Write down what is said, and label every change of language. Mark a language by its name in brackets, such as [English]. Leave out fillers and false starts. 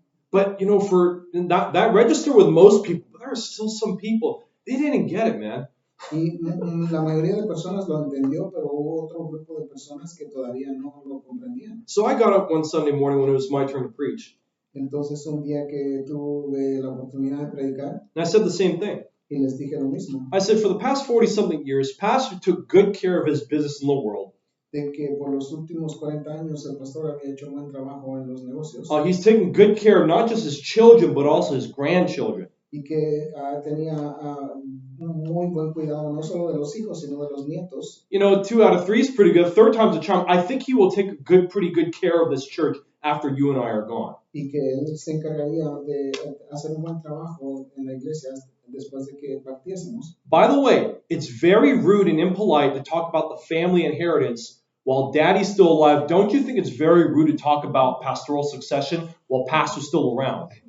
[English] But, you know, for that register with most people, but there are still some people, they didn't get it, man. [Spanish] Y la mayoría de personas lo entendió, pero hubo otro grupo de personas que todavía no lo comprendían. [English] So I got up one Sunday morning when it was my turn to preach. [Spanish] Entonces un día que tuve la oportunidad de predicar, [English] and I said the same thing. [Spanish] Y les dije lo mismo. [English] I said, for the past 40-something years, Pastor took good care of his business in the world. [Spanish] De que por los últimos 40 años el pastor había hecho un buen trabajo en los negocios. [English] He's taken good care of not just his children, but also his grandchildren. [Spanish] Y que tenía muy buen cuidado no solo de los hijos, sino de los nietos. [English] You know, 2 out of 3 is pretty good. Third time's a charm. I think he will take pretty good care of this church after you and I are gone. [Spanish] Y que él se encargaría de hacer un buen trabajo en la iglesia después de que partiésemos. [English] By the way, it's very rude and impolite to talk about the family inheritance while Daddy's still alive. Don't you think it's very rude to talk about pastoral succession while Pastor's still around?